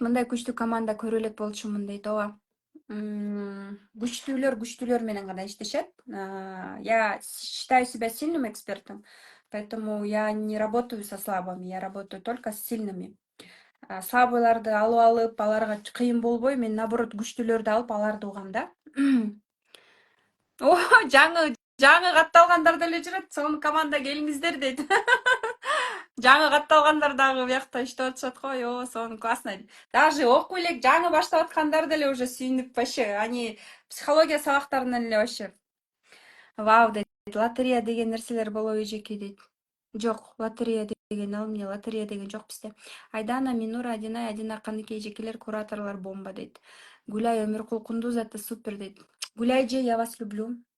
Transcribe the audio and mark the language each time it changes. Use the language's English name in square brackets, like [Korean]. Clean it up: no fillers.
[Kyrgyz] Мындай күчтүү команда көрө элек болчумун дейт. Ооба. Күчтүүлөр менен гана иштешет. [Russian] Я считаю себя сильным экспертом, поэтому я не работаю со слабыми, я работаю только с сильными. [Kyrgyz] Слабыйларды алып, аларга кыйын болбой, мен наоборот күчтүүлөрдү алып, аларды угам да. О, жаңы катталгандар деле жүрөт. Сонун команда келиңиздер дейт. Жаңы катталгандар дагы биякта иштеп атышат го. О, сонун классно. Даже окуй элек жаңы баштап аткандар деле уже сүйүнүп вообще. Они психология сабактарынан эле вообще. Вау дейт. Лотерея деген нерселер болобу эжеке дейт. Жок, лотерея деген ал эмне? Лотерея деген жок бизде. Айдана, Минура, Адинай, Адина каныке эжекелер, кураторлор бомба дейт. Гуляй Өмүркул Кундуз супер дейт. Гуляй же, [Russian] я вас люблю.